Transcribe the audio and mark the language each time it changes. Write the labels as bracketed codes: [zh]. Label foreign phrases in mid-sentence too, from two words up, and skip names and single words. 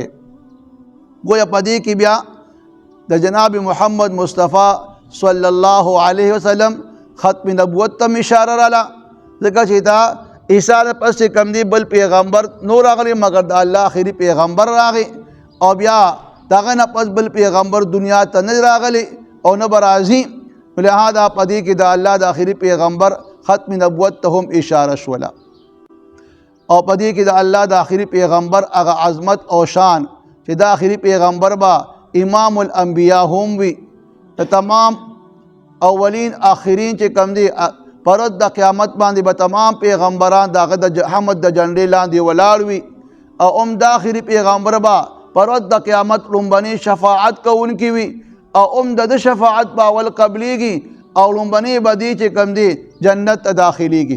[ps] گویا په دې کې بیا د جناب محمد مصطفی [ar] صلی الله علیه وسلم [ps] ختم نبوت ته اشاره راله ځکه چې دا عیسی نه پس کم دی بل پیغمبر نو راغلی مگر د الله آخري پیغمبر راغی او بیا دغه نه پس بل پیغمبر دنیا ته نه راغلی او نه به راځي لہذا په دې کې د الله د آخري پیغمبر ختم نبوت ته هم اشاره شوله او په دې کې د الله د آخري پیغمبر هغه عظمت او شان چې د آخري پیغمبر به [ar] امام الانبیاء [ps] هم وي د تمام اولین آخرین چې کم دی پرد د قیامت باندې به تمام پیغمبران دغه د حمد د جنډې لاندې ولاړ وي او هم د آخري پیغمبر به پرد د قیامت لومبني شفاعت کوونکي وي او هم د شفاعت به اول قبلیږي او لومبني به دی چې کم دی جنت ته داخلیږي.